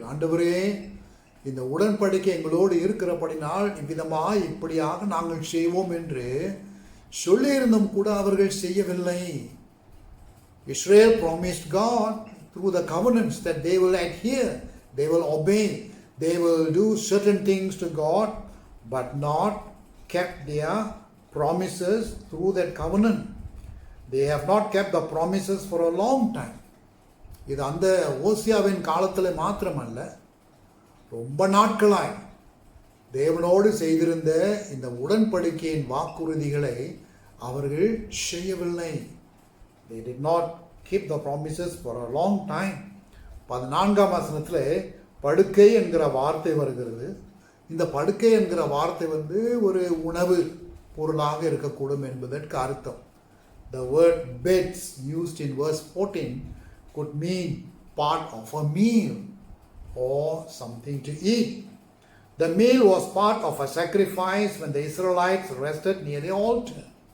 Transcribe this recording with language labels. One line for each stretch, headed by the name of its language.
Tamil: ஆண்டவரே, இந்த உடன்படிக்கை எங்களோடு இருக்கிறபடினால் இவ்விதமாக இப்படியாக நாங்கள் செய்வோம் என்று சொல்லியிருந்தும் கூட அவர்கள் செய்யவில்லை.
English: Israel promised God through the covenants that they will adhere, they will obey, they will do certain things to God, but not kept their promises through that covenant. They have not kept the promises for a long time.
Tamil: இது அந்த ஓசியாவின் காலத்தில் மாத்திரமல்ல, ரொம்ப நாட்களாய் தேவனோடு செய்திருந்த இந்த உடன்படிக்கையின் வாக்குறுதிகளை அவர்கள் செய்யவில்லை.
English: They did not keep the promises for a long time.
Tamil: 14ஆம் வசனத்தில் படுக்கை என்கிற வார்த்தை வருகிறது. இந்த படுக்கை என்கிற வார்த்தை ஒரு உணவு பொருளாக இருக்கக்கூடும் என்பதற்கு அர்த்தம்.
English: The word beds used in verse 14 could mean part of a meal or something to eat. The meal was part of a sacrifice when the Israelites rested near the altar.